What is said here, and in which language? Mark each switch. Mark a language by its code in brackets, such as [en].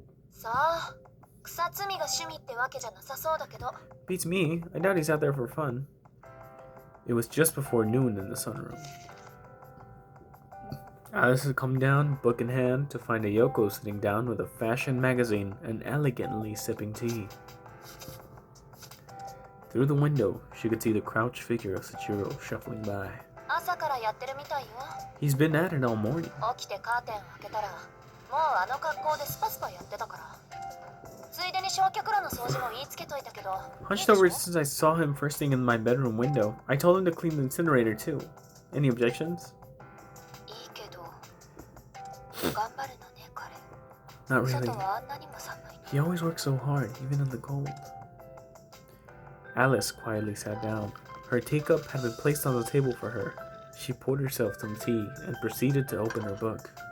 [ja] さあ、草摘みが趣味ってわけじゃなさそうだけど。 [en] Beats me. I doubt he's out there for fun. It was just before noon in the sunroom. Alice had come down, book in hand, to find Ayoko sitting down with a fashion magazine and elegantly sipping tea. Through the window, she could see the crouched figure of Sachiro shuffling by. [ja] 朝からやってるみたいよ。 [en] He's been at it all morning. [ja] 起きてカーテンを開けたら、もうあの格好でスパスパやってたから。ついでに焼却炉の掃除も言いつけといたけど。 [en] Hunched over since I saw him first thing in my bedroom window, I told him to clean the incinerator too. Any objections? [ja] いいけど、頑張るのね、彼。 [en] Not really. [ja] 外はあんなにも寒いの。 [en] He always works so hard, even in the cold. Alice quietly sat down. Her teacup had been placed on the table for her. She poured herself some tea and proceeded to open her book.